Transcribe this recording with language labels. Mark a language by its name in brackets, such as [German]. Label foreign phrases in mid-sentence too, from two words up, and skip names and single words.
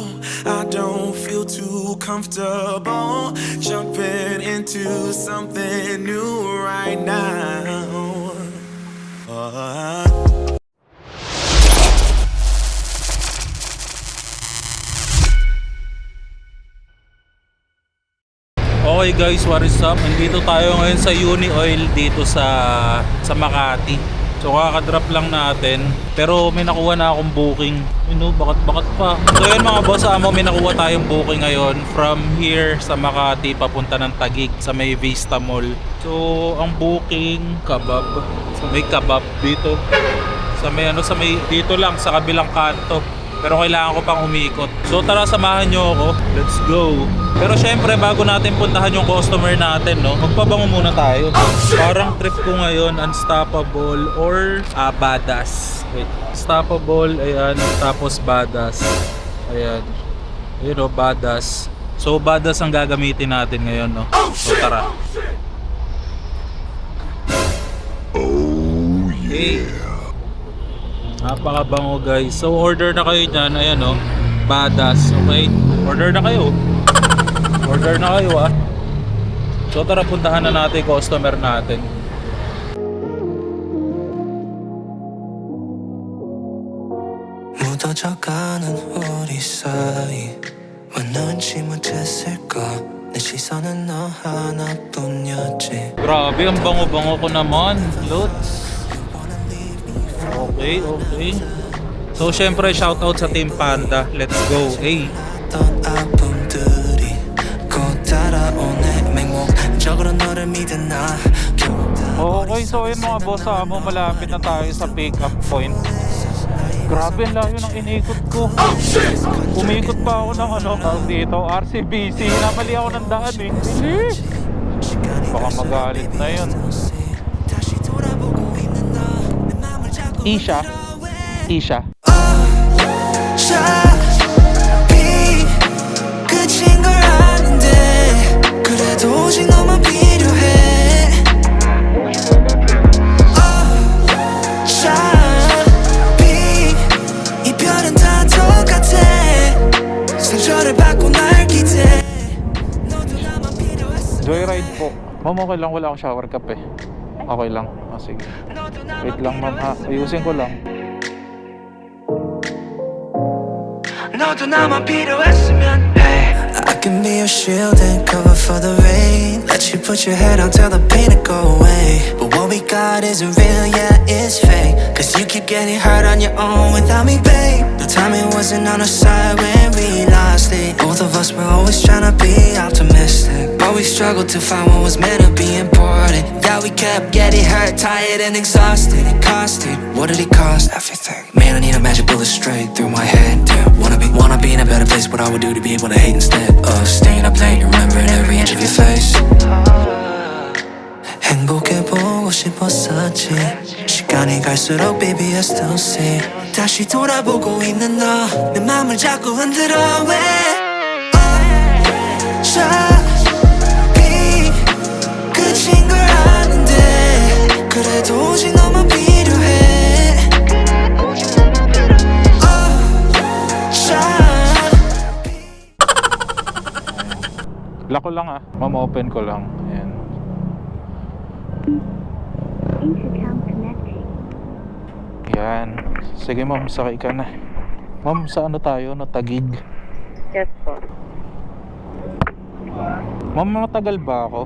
[English] I don't feel too comfortable jumping into something new right now. Okay guys, what is up? [Filipino] Nandito tayo ngayon sa Uni Oil dito sa Makati. So kakadrop lang natin, pero may nakuha na akong booking. Bakat pa. So yun mga boss, may nakuha tayong booking ngayon [English] from here [Filipino] sa Makati papunta ng Taguig sa may Vista Mall. So ang booking, kabab. So may kabab dito. Sa may dito lang sa kabilang kanto. Pero kailangan ko pang umikot. So tara, samahan nyo ako. [English] Let's go. [Filipino] Pero syempre bago natin puntahan yung customer natin, magpabango muna tayo. Parang trip ko ngayon, Unstoppable or Badass. Wait, Unstoppable, ayan. Tapos Badass. Ayan. Ayun Badass. So Badass ang gagamitin natin ngayon, So tara. [English] Oh yeah. [Filipino] Hey. Napakabango guys. So order na kayo dyan. Ayan Badass. Okay. Order na kayo. Order na kayo So tara, puntahan na natin yung customer natin. [Korean] 묻어져가는 우리 사이 왜 눈치 못했을까 내 시선은 너 하나뿐이었지. [Filipino] Grabe, ang bango-bango ko naman, Lods. Okay. So syempre shoutout sa Team Panda. [English] Let's go. Hey. [Korean] 어떤 아픔들이 곧 따라오네 맹목적으로 너를 믿은 나. [Filipino] Okay, so yun mga boss, malapit na tayo sa pick up point. Grabe, ang layo ng inikot ko. Umikot pa ako ng tawag dito, RCBC. Namali ako ng daan Bilis. Baka magalit na yun. Isha. [Korean] 끝인 걸 아는데 그래도 오직 너만 필요해. 어차피 이별은 다 똑같아. 상처를 받고 날 기대. 너도 나만 필요했어. [Filipino] Joyride po. Ma'am, okay lang, wala akong shower cap Okay lang. Sige. Wait lang ma'am ayusin ko lang. [Korean] 너도 나만 필요했으면 해. [English] I can be your shield and cover for the rain. Let you put your head on, tell the pain to go away. But what we got isn't real, yeah, it's fake. Cause you keep getting hurt on your own without me, babe. The timing wasn't on our side when we lost it. Both of us were always trying to be optimistic, but we struggled to find what was meant to be important. Yeah, we kept getting hurt, tired and exhausted. It costed, what did it cost? Everything. Man, I need a magic bullet straight through my head. Damn, wanna be in a better place. What I would do to be able to hate instead of staying up late, remembering every inch of your face. [Korean] 행복해 보고 싶었었지. 시간이 갈수록 [English] baby I still see. [Korean] 다시 돌아보고 있는 너, 내 맘을 자꾸 흔들어 왜? 어차피 끝인 걸 아는데 그래도 오직 너만 필요해. [Filipino] Lock ko lang ma'am, open ko lang. Ayan. [English] Intercom connecting. [Filipino] Yan. Sige ma'am, sakay ka na. Ma'am, sa ano tayo? No, Taguig. Yes po. Ma'am, matagal ba ako?